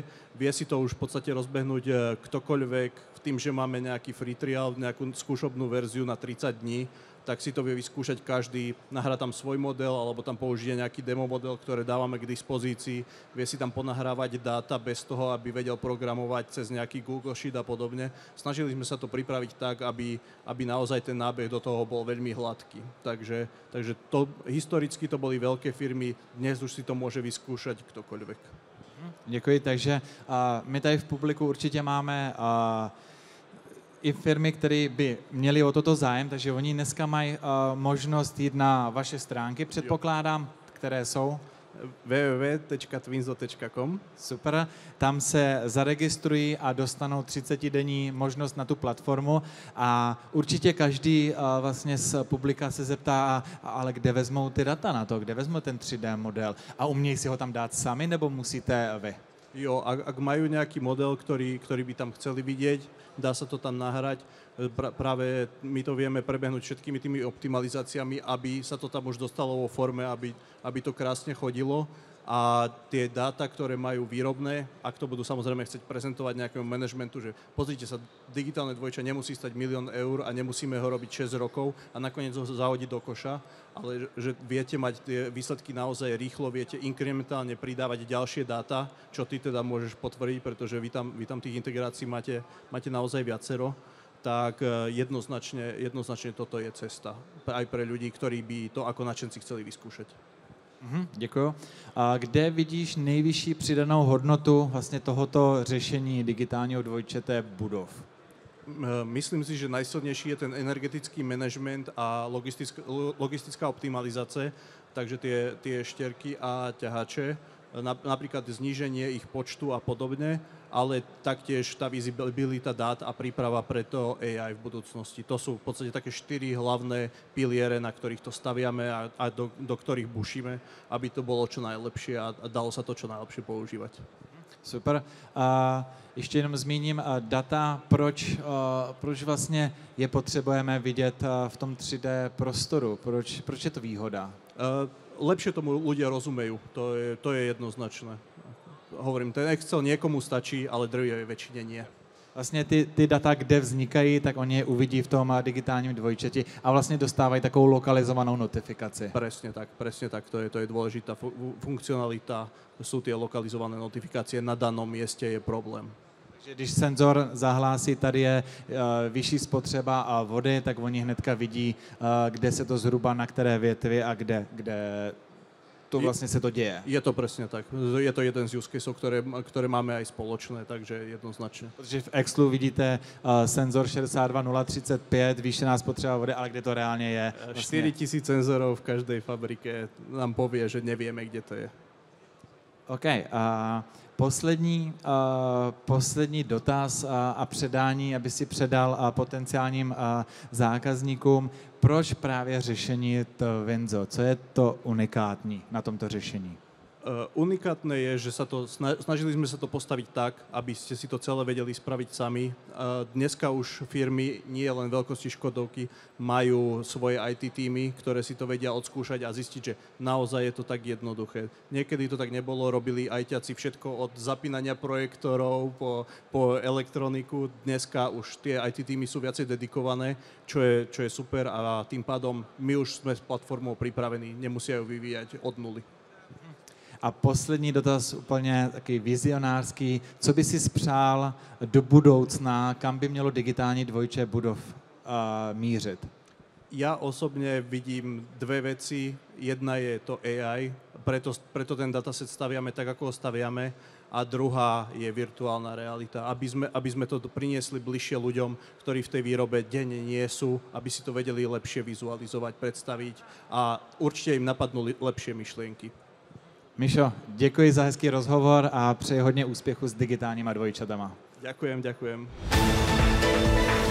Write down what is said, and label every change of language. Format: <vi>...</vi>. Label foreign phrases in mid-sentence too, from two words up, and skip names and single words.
<sk>Vie si to už v podstate rozbehnúť ktokoľvek tým, že máme nejaký free trial, nejakú skúšobnú verziu na 30 dní, tak si to vie vyskúšať každý, nahrá tam svoj model alebo tam použije nejaký demo model, ktoré dávame k dispozícii, vie si tam ponahrávať dáta bez toho, aby vedel programovať cez nejaký Google Sheet a podobne. Snažili sme sa to pripraviť tak, aby naozaj ten nábeh do toho bol veľmi hladký. Takže historicky to boli veľké firmy, dnes už si to môže vyskúšať ktokoľvek.</sk> <cs>Děkuji, takže my tady v publiku určitě máme i firmy, které by měly o toto zájem, takže oni dneska mají možnost jít na vaše stránky, předpokládám, které jsou www.twinzo.com. Super, tam se zaregistrují a dostanou 30-denní možnost na tu platformu a určitě každý vlastně z publika se zeptá, ale kde vezmou ty data na to, kde vezmou ten 3D model a umějí si ho tam dát sami nebo musíte vy?</cs> <sk>Jo, ak majú nejaký model, ktorý by tam chceli vidieť, dá sa to tam nahrať. Práve my to vieme prebehnúť všetkými tými optimalizáciami, aby sa to tam už dostalo vo forme, aby to krásne chodilo. A tie dáta, ktoré majú výrobné, ak to budú samozrejme chcieť prezentovať nejakému manažmentu, že pozrite sa, digitálne dvojča nemusí stať 1 000 000 eur a nemusíme ho robiť 6 rokov a nakoniec ho zahodiť do koša, ale že viete mať tie výsledky naozaj rýchlo, viete inkrementálne pridávať ďalšie dáta, čo ty teda môžeš potvrdiť, pretože vy tam tých integrácií máte naozaj viacero, tak jednoznačne toto je cesta aj pre ľudí, ktorí by to ako nadšenci chceli vyskúšať.</sk> <cs>Děkuju. A kde vidíš nejvyšší přidanou hodnotu vlastně tohoto řešení digitálního dvojčete budov?</cs> <sk>Myslím si, že najsilnejší je ten energetický manažment a logistická optimalizácia, takže tie štierky a ťahače, napríklad zníženie ich počtu a podobne, ale taktiež tá visibilita dát a príprava pre to AI v budúcnosti. To sú v podstate také 4 hlavné piliere, na ktorých to staviame a do ktorých bušíme, aby to bolo čo najlepšie a dalo sa to čo najlepšie používať.</sk> <cs>Super. A ještě jenom zmíním data, proč vlastně je potřebujeme vidět v tom 3D prostoru, proč je to výhoda?</cs> <sk>Lepšie tomu ľudia rozumejú, to je jednoznačné. Hovorím, ten Excel niekomu stačí, ale drvivej väčšine nie.</sk> <cs>Vlastně ty data, kde vznikají, tak oni je uvidí v tom digitálním dvojčeti a vlastně dostávají takovou lokalizovanou notifikaci.</cs> <sk>Presne tak, to je dôležitá funkcionalita, sú tie lokalizované notifikácie, na danom mieste je problém.</sk> <cs>Takže když senzor zahlásí, tady je vyšší spotřeba vody, tak oni hnedka vidí, kde se to zhruba, na které větvi a kde to</cs> <sk>vlastne sa to deje. Je to presne tak. Je to jeden z use caseov, ktoré máme aj spoločné, takže jednoznačne.</sk> <cs>Protože v Excelu vidíte senzor 62035, zvýšená spotřeba vody, ale kde to reálne je?</cs> <sk>Vlastne 4000 senzorov v každej fabrike nám povie, že nevieme, kde to je.</sk> <cs>OK. Poslední dotaz a předání, aby si předal potenciálním zákazníkům. Proč právě řešení Twinzo? Co je to unikátní na tomto řešení?</cs> <sk>Unikátne je, že snažili sme sa to postaviť tak, aby ste si to celé vedeli spraviť sami. Dneska už firmy, nie len veľkosti Škodovky, majú svoje IT týmy, ktoré si to vedia odskúšať a zistiť, že naozaj je to tak jednoduché. Niekedy to tak nebolo, robili ITáci všetko od zapínania projektorov po elektroniku. Dneska už tie IT týmy sú viacej dedikované, čo je super a tým pádom my už sme s platformou pripravení, nemusia ju vyvíjať od nuly.</sk> <cs>A poslední dotaz, úplně takový vizionářský. Co by si spřál do budoucna, kam by mělo digitální dvojče budov mířit?</cs> <sk>Ja osobne vidím dve veci. Jedna je to AI, preto ten dataset staviame tak, ako ho staviame. A druhá je virtuálna realita, aby sme to priniesli bližšie ľuďom, ktorí v tej výrobe denne nie sú, aby si to vedeli lepšie vizualizovať, predstaviť a určite im napadnú lepšie myšlienky.</sk> <cs>Mišo, děkuji za hezký rozhovor a přeji hodně úspěchu s digitálníma dvojčatama.</cs> <sk>Ďakujem.</sk>